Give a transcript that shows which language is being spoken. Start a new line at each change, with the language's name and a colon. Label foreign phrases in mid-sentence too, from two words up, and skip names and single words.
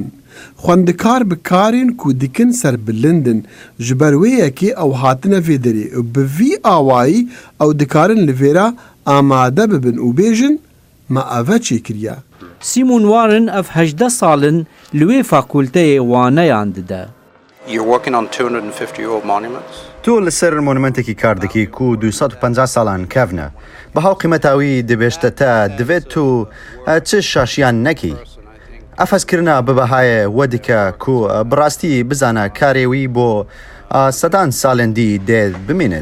Kurdish: Xwendekar bi karên ku dikin serbilindin, ji ber wê yekê ew hatine vê derê û bi vî awayî ew dikarin li vêra amade bibin û bêjin me ev çêkiriye. Simon Warren ev 18 salin li wê fakulteyê waneyan dide.
English: You're working on 250-year-old monuments?
Kurdish: Tu li ser monumentekî kar dikî ku 250 salan kevne. Biha qîmeta wî dibêjte te divê tu çi şaşiyan nekî. Ev hezkirina bi behayê we dike ku bi rastî bizane karê wî bo sedan salên dî dê bimînit.